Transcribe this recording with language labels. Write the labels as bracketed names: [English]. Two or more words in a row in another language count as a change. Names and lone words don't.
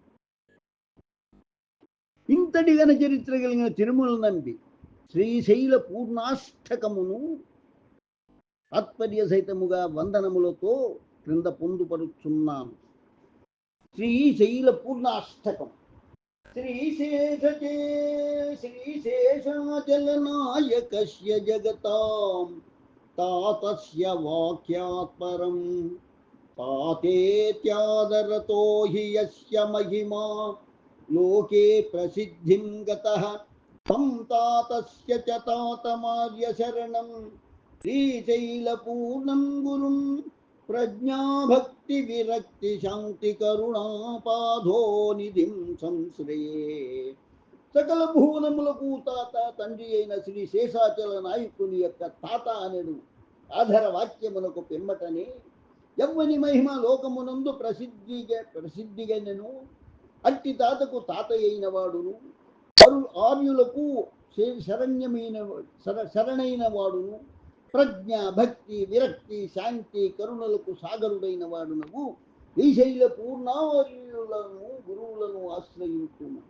[Telugu] ఇంతటి ఘన చరిత్ర కలిగిన తిరుమల నంబి శ్రీశైల పూర్ణాష్టకమును తాత్పర్య సహితముగా వందనములతో క్రింద పొందుపరుచున్నాను. శ్రీశైల పూర్ణాష్టకం. [Sanskrit] श्रीशेषाचलनायकस्य जगतां तातस्य वाक्यात् परं तातेत्यादरतो हि यस्य महिमा लोके प्रसिद्धिं गतः तं तातस्य च तातमार्यशरणं श्रीशैलपूर्णं गुरुं प्रज्ञा भक्ति विरक्ति शांति करुणापाधो निधिं संश्रये. [Telugu] సకల భువనములకు తాత తండ్రి అయిన శ్రీ శేషాచల నాయకుని యొక్క తాత అనడు ఆధార వాక్యమునకు పిమ్మటనే ఎవ్వని మహిమ లోకమునందు ప్రసిద్ధిగనెను. అట్టి తాతకు తాత అయిన వాడును, ఆర్యులకు శరణైన వాడును, ప్రజ్ఞ భక్తి విరక్తి శాంతి కరుణలకు సాగరుడైన వాడునవు శ్రీశైల పూర్ణార్యులను గురువులను ఆశ్రయించును.